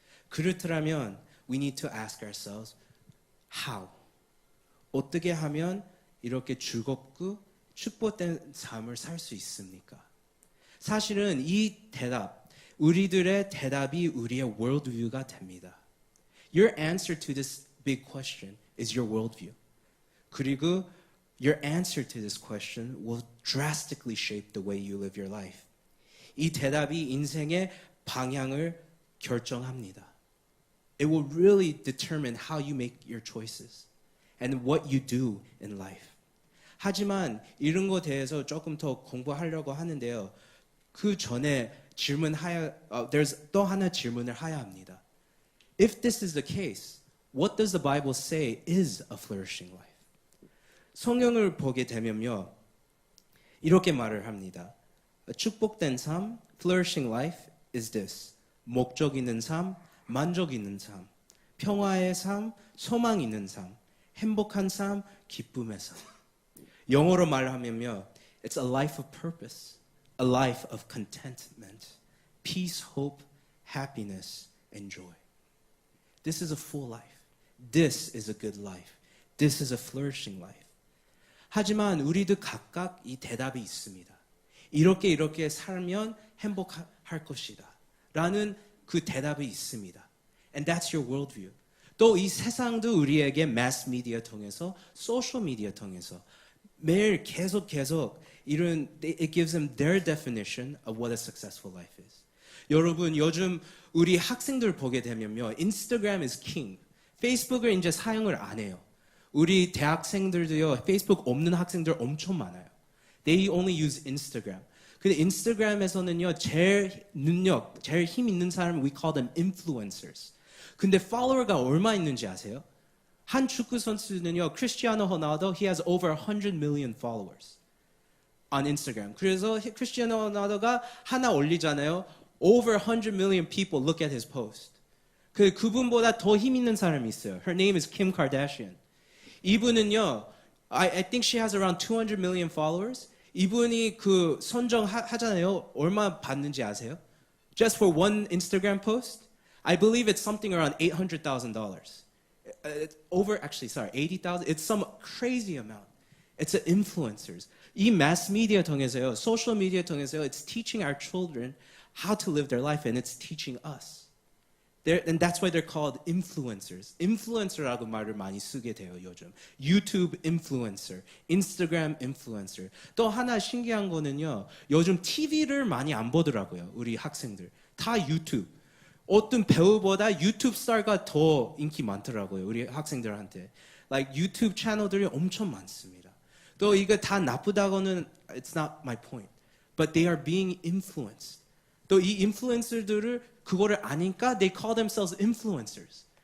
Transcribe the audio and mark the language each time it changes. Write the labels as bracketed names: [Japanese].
[Korean] 그렇다면 [English] we need to ask ourselves how? [Korean] 어떻게 하면 이렇게 즐겁고 축복된 삶을 살 수 있습니까? 사실은 이 대답, 우리들의 대답이 우리의 worldview가 됩니다. [English] Your answer to this big question is your worldview. [Korean] 그리고 [English] your answer to this question will drastically shape the way you live your life. [Korean] 이 대답이 인생의 방향을 결정합니다. [English] It will really determine how you make your choices and what you do in life. [Korean] 하지만 이런 것에 대해서 조금 더 공부하려고 하는데요. 그 전에 there's 또 하나 질문을 해야 합니다. [English] If this is the case, what does the Bible say is a flourishing life? [Korean] 성경을 보게 되면요. 이렇게 말을 합니다. 축복된 삶, [English] flourishing life is this. [Korean] 목적 있는 삶, 만족 있는 삶, 평화의 삶, 소망 있는 삶, 행복한 삶, 기쁨의 삶. 영어로 말하면요, [English] it's a life of purpose, a life of contentment, peace, hope, happiness, and joy. This is a full life. This is a good life. This is a flourishing life. [Korean] 하지만 우리도 각각 이 대답이 있습니다. 이렇게 살면 행복할 것이다. 라는 그 대답이 있습니다. [English] And that's your worldview. [Korean] 또 이 세상도 우리에게 mass media 통해서, social media 통해서 매일 계속 이런 [English] it gives them their definition of what a successful life is. [Korean] 여러분 요즘 우리 학생들 보게 되면요, [English] Instagram is king. [Korean] 페이스북을 이제 사용을 안 해요. 우리 대학생들도요, 페이스북 없는 학생들 엄청 많아요. [English] They only use Instagram. [Korean] 근데 인스타그램에서는요, 제일 힘 있는 사람 [English] we call them influencers. [Korean] 근데 팔로워가 얼마 있는지 아세요? 한 축구 선수는요, [English] 크리스티아노 호날두, he has over 100 million followers on Instagram. [Korean] 그래서 크리스티아노 호날두가 하나 올리잖아요. [English] Over 100 million people look at his post. [Korean] 그분보다 더 힘 있는 사람이 있어요. [English] Her name is Kim Kardashian. [Korean] 이분은요, [English] I think she has around 200 million followers. [Korean] 이분이 그 선정하잖아요. 얼마 받는지 아세요? [English] Just for one Instagram post, I believe it's something around $800,000. $80,000. It's some crazy amount. It's the influencers. [Korean] 이 mass media 통해서요, [English] social media 통해서요, it's teaching our children how to live their life and it's teaching us. And that's why they're called influencers. [Korean] influencer라고 말을 많이 쓰게 돼요, 요즘. [English] YouTube influencer, Instagram influencer. [Korean] 또 하나 신기한 거는요, 요즘 TV를 많이 안 보더라고요, 우리 학생들. 다 유튜브. 어떤 배우보다 유튜브 스타가 더 인기 많더라고요, 우리 학생들한테. Like 유튜브 채널들이 엄청 많습니다. 또 이거 다 나쁘다고는 [English] it's not my point. But they are being influenced. [Korean] 또 이 인플루언서들을 그거를 아니까 [English] they call themselves influencers.